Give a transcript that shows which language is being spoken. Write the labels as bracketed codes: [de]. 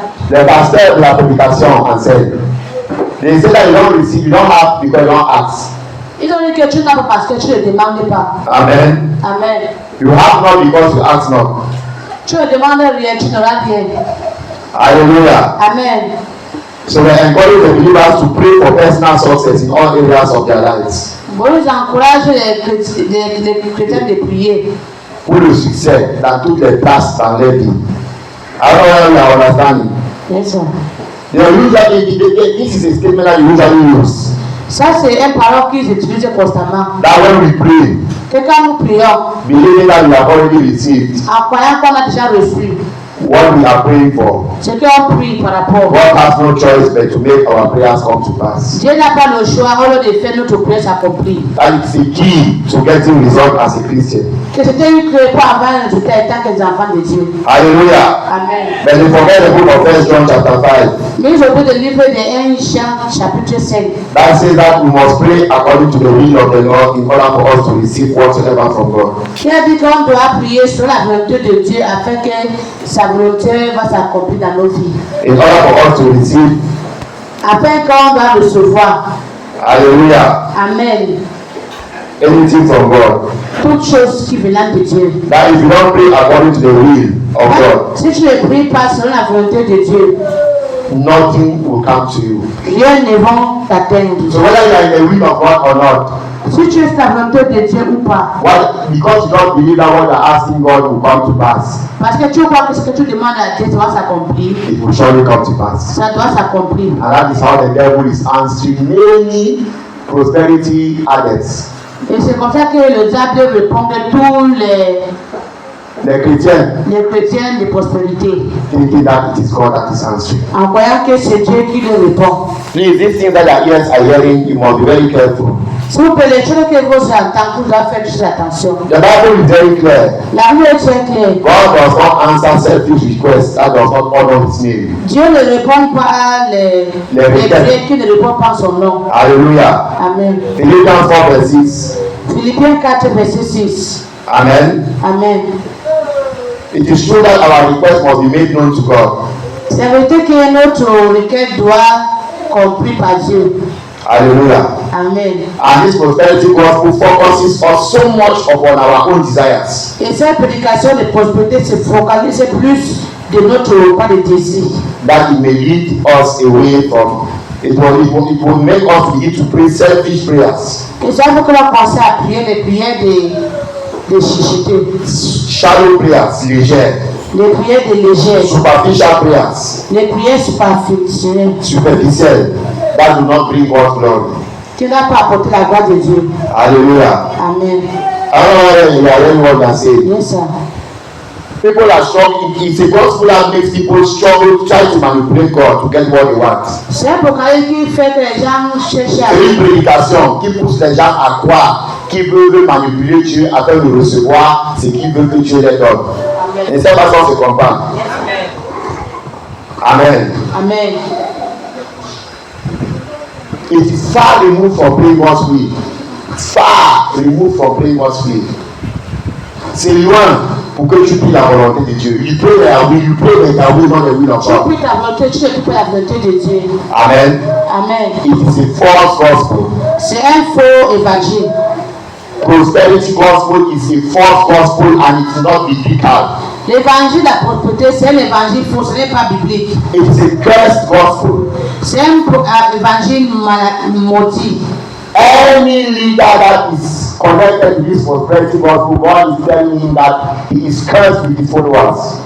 [fr] Les pasteurs de la prédication enseignent. [en] They say that you don't receive, you don't have because you don't ask. [fr] ils ont dit que tu n'as pas parce que tu ne demandes pas. Amen. Amen. [en] You have not because you ask not. [fr] Tu ne demandes rien, tu n'auras rien. Hallelujah. Amen. [en] So we encourage the believers to pray for personal success in all areas of their lives. [fr] Bon, ils encouragent les chrétiens de prier Pour le succès dans toutes les places dans leur vie. [en] I don't know if you are understanding. Yes, sir. You know, usually, this is a statement that you usually use. [fr] Ça, c'est un parole qu'ils utilisent constamment. [en] That when we pray, [fr] Que quand nous prions, [en] believing that we have already received [fr] en croyant qu'on a déjà reçu [en] what we are praying for, [fr] ce qu'on prie par rapport, [en] God has no choice but to make our prayers come to pass. [fr] Dieu n'a pas le choix au lieu de faire notre prière s'accomplir. [en] That is the key to getting results as a Christian. [fr] Que c'était une créée pour avoir un résultat étant que des enfants de Dieu. Hallelujah. Amen. [en] But they forget the book of 1 John chapter 5. [fr] Mais ils oublient le livre de 1 Jean chapitre 5. [en] That says that we must pray according to the will of the Lord in order for us to receive whatsoever from God. [fr] Qui a dit qu'on doit prier sur la volonté de Dieu afin que sa volonté va s'accomplir dans nos vies. [en] In order for us to receive. [fr] Afin qu'on doit recevoir. Hallelujah. Amen. [en] Anything from God. [fr] Toute chose qui vient de Dieu. [en] That if you don't pray according to the will of God, [fr] si tu ne pries pas selon la volonté de Dieu, [en] nothing will come to you. [fr] rien ne va t'atteindre. [en] So whether you are in the will of God or not, [fr] si tu es la volonté de Dieu ou pas, [en] because you don't believe that what you are asking God will come to pass, [fr] parce que tu crois que ce que tu demandes à Dieu doit s'accomplir, [en] it will surely come to pass. [fr] Ça doit s'accomplir. [en] And that is how the devil is answering many prosperity adepts. [fr] Et c'est comme ça que le diable répond à tous les chrétiens de prospérité. [en] Thinking that it is God that is answering. [fr] En croyant que c'est Dieu qui leur répond. [en] Please, these things that your ears are hearing, you must be very careful. [fr] S'il vous plaît, les choses que vous entendez, vous devez faire très attention. [en] The Bible is very clear. [fr] La Bible est très claire. [en] God does not answer selfish requests that does not honor His name. [fr] Dieu ne répond pas à les prières qui ne répondent pas à son nom. Hallelujah. Amen. [en] Philippians 4 verse 6. [fr] Philippiens 4 verset 6. Amen. Amen. [en] It is true that our request must be made known to God. [fr] C'est vrai que notre requête doit compris par Dieu. Hallelujah. Amen. [en] And this prosperity gospel focuses us so much upon our own desires. [fr] Et cette prédication de prospérité se focalise plus de notre pas de désir. [en] That it may lead us away from it will make us begin to pray selfish prayers. [fr] Et ça veut que l'on pense à prier les prières de chicheté. [en] Shallow prayers, légères. [fr] Les prières de légères. [en] Superficial prayers. [fr] Les prières superficielles. [en] Superficielles. That do not bring God glory. [fr] Qui n'a pas apporté la gloire de Dieu. Hallelujah. Amen. [en] I don't know whether you are hearing what I say. Yes, sir. People are struggling. It's a gospel that makes people struggle to try to manipulate God to get what they want. [fr] C'est un proclamé qui fait que les gens cherchent à. C'est une prédication qui pousse les gens à croire qu'ils veulent manipuler Dieu afin de recevoir ce qu'ils veulent que Dieu les donne. Et cette façon se comprend. Amen. Amen. [en] It is far removed from praying God's will. Far removed from praying God's will. [fr] C'est loin pour que tu pries la volonté de Dieu. [en] You pray their will, you pray that ta will, not the will of [fr] Tu [en] God. [fr] pries ta volonté, tu ne pries pas la volonté de Dieu. Amen. Amen. [en] It is a false gospel. [fr] C'est un faux évangile. [en] Prosperity gospel is a false gospel and it is not biblical. [fr] L'évangile de la prospérité, c'est un évangile faux, ce n'est pas biblique. [en] It is a cursed gospel. [fr] C'est un évangile maudit. [en] Any leader that is connected to this prosperity gospel, God is telling him that he is cursed with his followers.